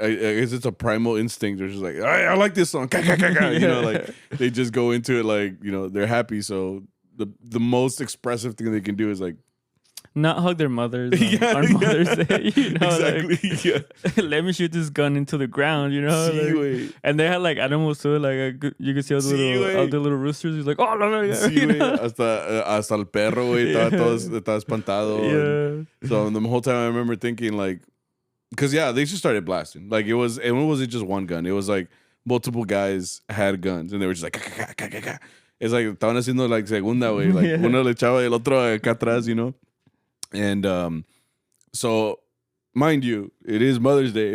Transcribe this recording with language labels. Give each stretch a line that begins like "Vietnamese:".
English: I guess it's a primal instinct. They're just like, I like this song. You know, like they just go into it like, you know, they're happy. So the most expressive thing they can do is like not hug their mothers on Mother's Day. You know, exactly. like, let me shoot this gun into the ground. You know, like, and they had like animals too. Like you could see all the little roosters. He's like, oh no, no,
Spanish: sí, güey. Hasta el perro, güey, estaba espantado.
English: Yeah. So the whole time I remember thinking like, because they just started blasting. Like it wasn't just one gun. It was like multiple guys had guns, and they were just like, it's like
Spanish: estaban haciendo
English: like segunda, güey. Like
Spanish: uno le echaba el otro acá atrás,
English: you know. And so mind you, it is Mother's Day.